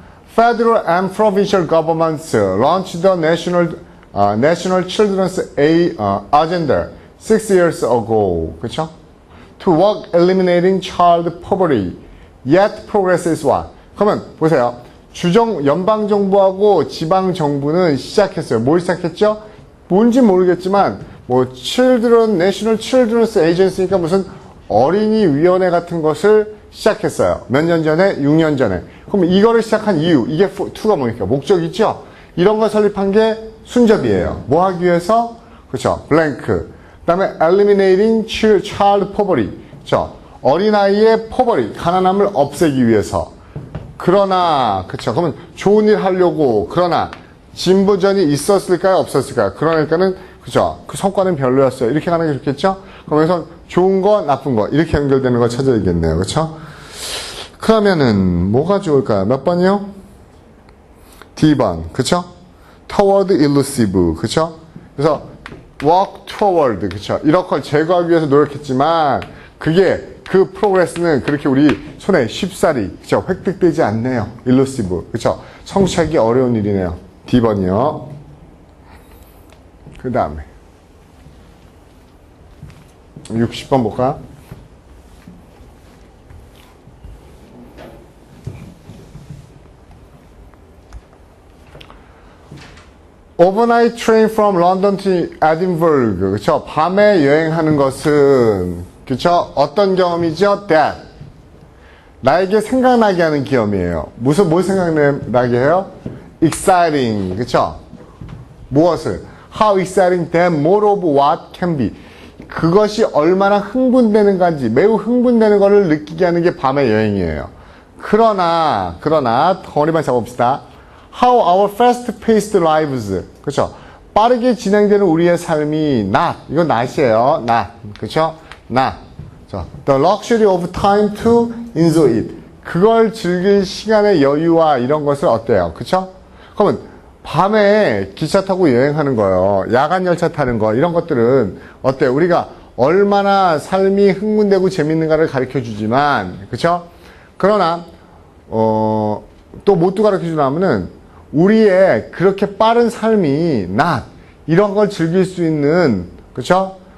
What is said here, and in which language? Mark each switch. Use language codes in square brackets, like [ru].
[en] Federal and provincial governments launched the National Children's Agenda 6 years ago. [ko] 그렇죠? [en] To work eliminating child poverty. Yet progress is what? [ko] 그러면 보세요. 연방정부하고 지방정부는 시작했어요. 뭘 시작했죠? 뭔지 모르겠지만 뭐 National Children's Agency니까 무슨 어린이위원회 같은 것을 시작했어요. 몇 년 전에? 6년 전에. 그럼 이거를 시작한 이유, 이게 2가 뭡니까? 목적이죠? 이런 걸 설립한 게 순접이에요. 뭐 하기 위해서? 그렇죠. blank. 그 다음에 [en] eliminating child poverty. [ko] 그렇죠. 어린아이의 poverty, 가난함을 없애기 위해서. 그러나, 그렇죠. 그러면 좋은 일 하려고, 그러나 진보전이 있었을까요? 없었을까요? 그러니까는, 그렇죠. 그 성과는 별로였어요. 이렇게 가는 게 좋겠죠? 그러면서 좋은 거, 나쁜 거, 이렇게 연결되는 걸 찾아야겠네요. 그렇죠? 그러면은, 뭐가 좋을까요? 몇 번이요? D번. 그렇죠? [en] toward elusive. [ko] 그렇죠? 그래서, [en] walk toward. [ko] 그렇죠? 이런 걸 제거하기 위해서 노력했지만, 그 프로그레스는 그렇게 우리 손에 쉽사리, 그렇죠? 획득되지 않네요. elusive. 그렇죠? 성취하기 어려운 일이네요. D번이요. 그 다음에 60번 볼까? [en] Overnight train from London to Edinburgh. [ko] 그쵸? 밤에 여행하는 것은, 그쵸? 어떤 경험이죠? That. 나에게 생각나게 하는 경험이에요. 뭘 생각나게 해요? Exciting. 그쵸? 무엇을? [en] How exciting that more of what can be. [ko] 그것이 얼마나 흥분되는 건지, 매우 흥분되는 것을 느끼게 하는 게 밤의 여행이에요. 그러나 덩어리만 잡아봅시다. [en] How our fast-paced lives. [ko] 그렇죠? 빠르게 진행되는 우리의 삶이 not. 이건 not이에요. not. 그렇죠? not. [en] The luxury of time to enjoy it. [ko] 그걸 즐길 시간의 여유와 이런 것을 어때요? 그렇죠? 그러면 밤에 기차 타고 여행하는 거요, 야간 열차 타는 거, 이런 것들은 어때요? 우리가 얼마나 삶이 흥분되고 재밌는가를 가르쳐 주지만, 그쵸? 그러나, 또 못 가르쳐 주려면은, 우리의 그렇게 빠른 삶이, 이런 걸 즐길 수 있는, 그쵸?